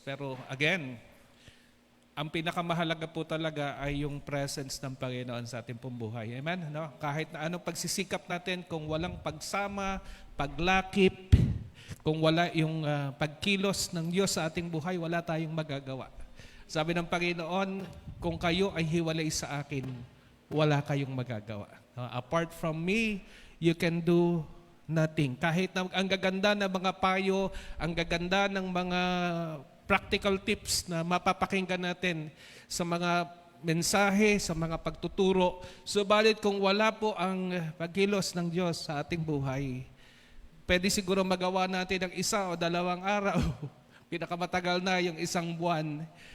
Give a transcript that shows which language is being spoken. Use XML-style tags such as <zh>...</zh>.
<tl>Pero again, ang pinakamahalaga po talaga ay yung presence ng Panginoon sa ating pong buhay. Amen? Kahit na anong pagsisikap natin, kung walang pagsama, paglakip, kung wala yung pagkilos ng Diyos sa ating buhay, wala tayong magagawa. Sabi ng Panginoon, kung kayo ay hiwalay sa akin, wala kayong magagawa.</tl> <en>Apart from me, you can do nothing.</en> <tl>Kahit na ang gaganda ng mga payo, ang gaganda ng mga practical tips na mapapakinggan natin sa mga mensahe, sa mga pagtuturo, subalit kung wala po ang pagkilos ng Diyos sa ating buhay, pwede siguro magawa natin ng 1 o 2 araw, pinakamatagal na yung 1 buwan.</tl>